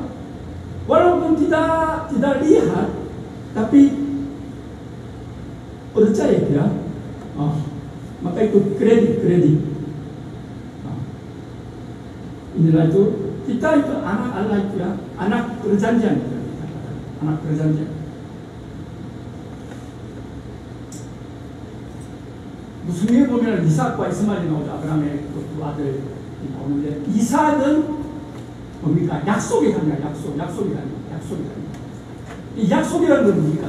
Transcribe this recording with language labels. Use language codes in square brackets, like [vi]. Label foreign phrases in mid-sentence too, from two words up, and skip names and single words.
[id] Walaupun tidak lihat, tapi percaya dia. Maka itu kredit. Inilah itu kita itu anak Allah itu ya, anak perjanjian. Anak perjanjian. [ko] 무슨 보면 이삭과 이스마엘이 나오죠. 아브라함의 두 아들 나오는데 이삭은 뭡니까? 약속이 아니라 약속이 아니라. 이 약속이라는 건 뭡니까?